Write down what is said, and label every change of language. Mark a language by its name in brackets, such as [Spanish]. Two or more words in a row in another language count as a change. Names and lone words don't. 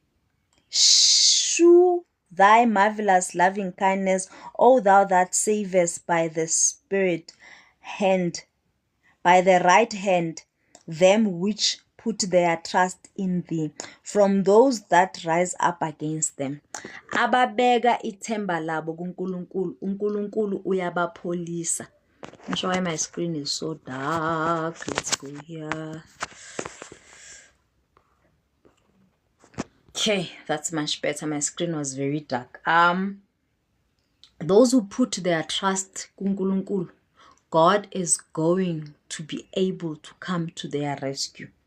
[English] Shew thy marvelous loving kindness, O thou that savest by the right hand, them which put their trust in thee, from those that rise up against them. [Zulu] Ababega ithemba labo kuNkulunkulu, uNkulunkulu uyabapholisa. [English] I'm sure why my screen is so dark. Let's go here. Okay, that's much better. My screen was very dark. Those who put their trust kuNkulunkulu, God is going to be able to come to their rescue.